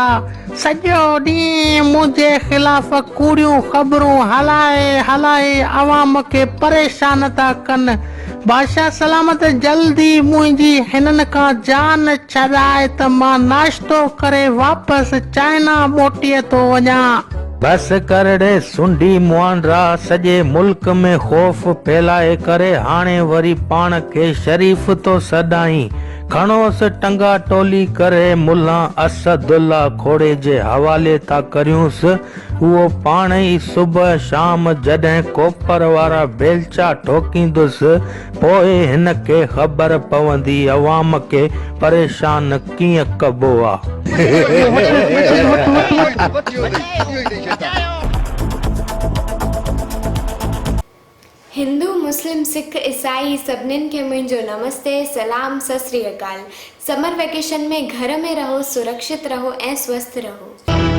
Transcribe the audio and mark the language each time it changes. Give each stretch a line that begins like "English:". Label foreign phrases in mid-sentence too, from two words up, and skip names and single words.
Sindhi: सॼो ॾींहुं मुंहिंजे ख़िलाफ़ कूड़ियूं ख़बरूं हलाए अवाम खे परेशान था कनि। बादशाह सलामत, जल्दी मुंहिंजी हिननि खां जान छॾाए त मां नाश्तो करे वापसि चाइना मोटीअ थो वञा। बस कर रे सुंडी मुआंडरा, सॼे मुल्क में ख़ौफ़ फैलाए करे हाणे वरी पाण खे शरीफ़ तो सॾाई। खणोसि टंगा टोली करे मुल्ला असदुल्ला खोड़े जे हवाले था करियूंसि। उहो पाण ई सुबुह शाम जॾहिं कोपर वारा बेलचा ठोकींदुसि, पोइ हिन खे ख़बर पवंदी अवाम खे परेशान कीअं कबो आहे। हिंदू, मुस्लिम, सिख, ईसाई सभिनीनि खे मुंहिंजो नमस्ते, सलाम,
Punjabi: ਸਤ ਸ੍ਰੀ ਅਕਾਲ।
English: summer vacation
Hindi: में घर में रहो, सुरक्षित रहो ऐं स्वस्थ रहो।